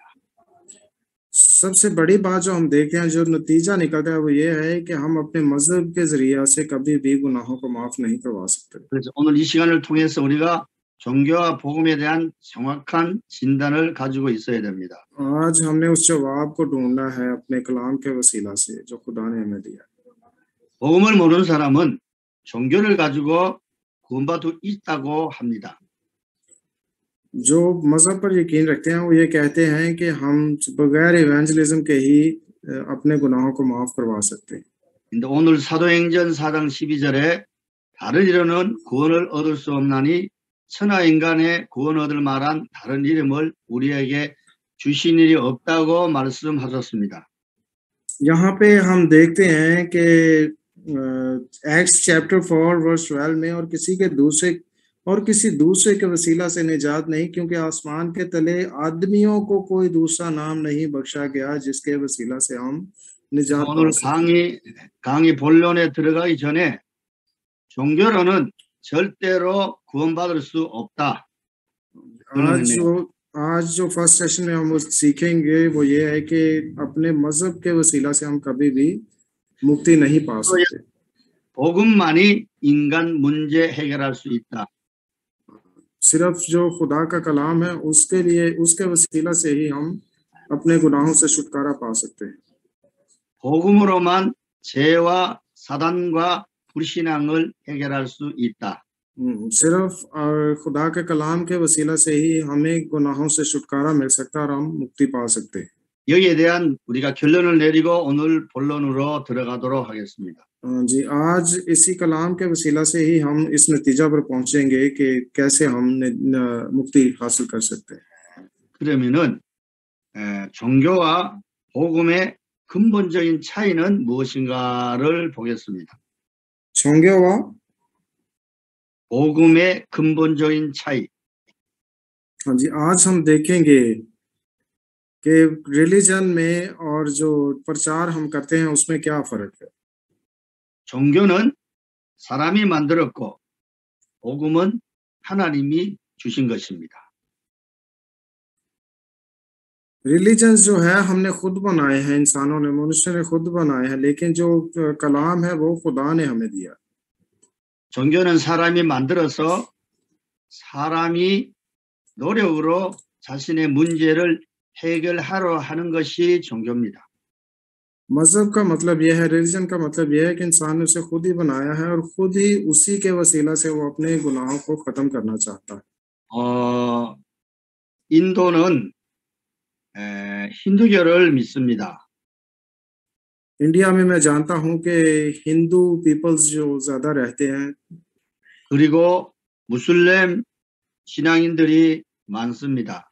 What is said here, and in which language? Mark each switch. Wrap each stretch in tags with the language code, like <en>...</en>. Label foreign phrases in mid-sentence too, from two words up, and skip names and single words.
<ur>سب سے بڑی بات جو ہم دیکھتے ہیں، جو نتیجہ نکلتا ہے وہ یہ ہے کہ ہم اپنے مذہب کے ذریعے سے کبھی بھی گناہوں کو معاف نہیں کروا سکتے.</ur> <ko>그래서 오늘 이 시간을 통해서 우리가 종교와 복음에 대한 정확한 진단을 가지고 있어야 됩니다.</ko> <ur>آج ہم نے اس جواب کو ڈھونڈنا ہے اپنے کلام کے وسیلہ سے جو خدا نے ہمیں دیا.</ur> <ko>복음을 모르는 사람은 종교를 가지고 구원받고 있다고 합니다.</ko> <ur>جو مذہب پر یقین رکھتے ہیں وہ یہ کہتے ہیں کہ ہم بغیر ایونجلزم کے ہی اپنے گناہوں کو معاف کروا سکتے ہیں.</ur> <ko>근데 오늘 사도행전 4장 12절에 다른 이름은 구원을 얻을 수 없나니 천하 인간의 구원 얻을 만한 다른 이름을 우리에게 주신 일이 없다고 말씀하셨습니다.</ko> <ur>یہاں پہ ہم دیکھتے ہیں کہ</ur> <en>Acts chapter 4 verse 12</en> <ur>میں اور کسی دوسرے کے وسیلہ سے نجات نہیں، کیونکہ آسمان کے تلے آدمیوں کو کوئی دوسرا نام نہیں بخشا گیا جس کے وسیلہ سے ہم نجات پا</ur> <ko>오늘</ko> <ur>सकें।</ur> <ko>강의 본론에 들어가기 전에 종교로는 절대로 구원받을 수 없다.</ko> <ur>آج جو</ur> <en>first session</en> <ur>میں ہم سیکھیں گے وہ یہ ہے کہ اپنے مذہب کے وسیلہ سے ہم کبھی بھی مکتی نہیں پا سکتے.</ur> <ko>복음만이 인간 문제 해결할 수 있다.</ko> <ur>صرف جو خدا کا کلام ہے اس کے وسیلہ سے ہی ہم اپنے گناہوں سے چھٹکارا پا سکتے ہیں.</ur> <ko>복음으로만 죄와 사단과 불신앙을 해결할 수 있다.</ko> <ur>صرف خدا کے کلام کے وسیلہ سے ہی ہمیں گناہوں سے چھٹکارا مل سکتا ہے اور ہم مکتی پا سکتے ہیں.</ur> <ko>여기에 대한 우리가 결론을 내리고 오늘 본론으로 들어가도록 하겠습니다.</ko> <ur>جی، آج اسی کلام کے وسیلہ سے ہی ہم اس نتیجہ پر پہنچیں گے کہ کیسے ہم مکتی حاصل کر سکتے ہیں.</ur> <ko>그러면은 종교와 복음의 근본적인 차이는 무엇인가를 보겠습니다. 종교와 복음의 근본적인 차이.</ko> <ur>ہاں جی، آج ہم دیکھیں گے کہ ریلیجن میں اور جو پرچار ہم کرتے ہیں اس میں کیا فرق ہے.</ur> <ko>종교는 사람이 만들었고 복음은 하나님이 주신 것입니다.</ko> <ur>ریلیجنز جو ہے ہم نے خود بنائے ہیں، انسانوں نے، منشیہ نے خود بنائے ہیں، لیکن جو کلام ہے وہ خدا نے ہمیں دیا.</ur> <ko>종교는 사람이 만들어서 사람이 노력으로 자신의 문제를 해결하려 하는 것이 종교입니다.</ko> <ur>مذہب کا مطلب یہ ہے، ریلیجن کا مطلب یہ ہے کہ انسان نے اسے خود ہی بنایا ہے اور خود ہی اسی کے وسیلہ سے وہ اپنے گناہوں کو ختم کرنا چاہتا ہے.</ur> <ko>인도는 힌두교를 믿습니다.</ko> <ur>انڈیا میں میں جانتا ہوں کہ ہندو پیپلز جو زیادہ رہتے ہیں,</ur> <ko>그리고 무슬림 신앙인들이 많습니다.</ko>